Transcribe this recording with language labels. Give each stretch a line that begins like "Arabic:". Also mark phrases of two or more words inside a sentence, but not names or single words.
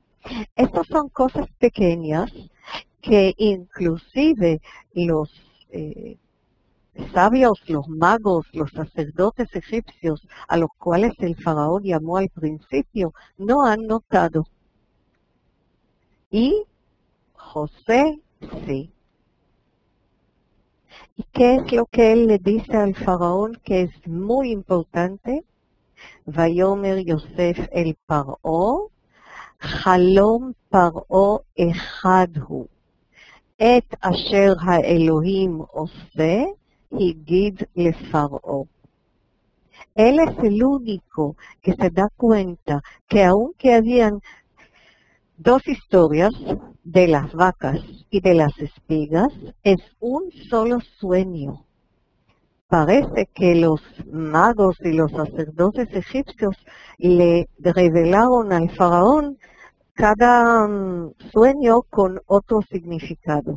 Spanish: Estas son cosas pequeñas que inclusive los sabios, los magos, los sacerdotes egipcios, a los cuales el faraón llamó al principio, no han notado. Y José sí. ¿Y qué es lo que él le dice al faraón que es muy importante?
Hebrew: ויאמר יוסף אל פרעה, חלום פרעה אחד הוא. את אשר האלוהים עושה, הגיד לפרעה.
Spanish: Él es el único que se da cuenta que aunque habían 2 historias de las vacas y de las espigas, es un solo sueño. Parece que los magos y los sacerdotes egipcios le revelaron al faraón cada sueño con otro significado.